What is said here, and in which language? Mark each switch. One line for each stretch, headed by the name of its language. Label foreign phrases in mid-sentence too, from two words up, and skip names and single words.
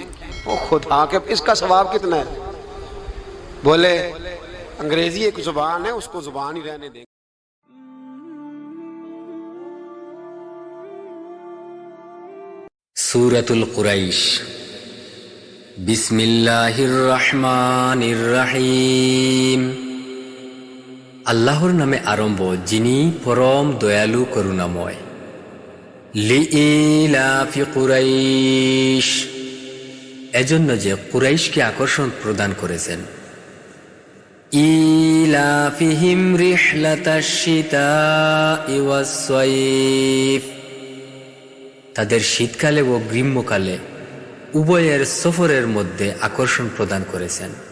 Urdu: او خدا کے اس کا ثواب کتنا ہے؟ بولے انگریزی ایک زبان ہے، اس کو زبان ہی رہنے دیں۔ سورۃ القریش۔
Arabic: بسم اللہ الرحمن الرحیم،
Bangla: আল্লাহর নামে আরম্ভ যিনি পরম দয়ালু করুণাময়।
Arabic: لإيلاف قريش,
Bangla: এজন্য যে কুরাইশকে আকর্ষণ প্রদান করেছেন।
Arabic: إيلافهم رحلة الشتاء والصيف,
Bangla: তাদের শীতকালে ও গ্রীষ্মকালে উভয়ের সফরের মধ্যে আকর্ষণ প্রদান করেছেন।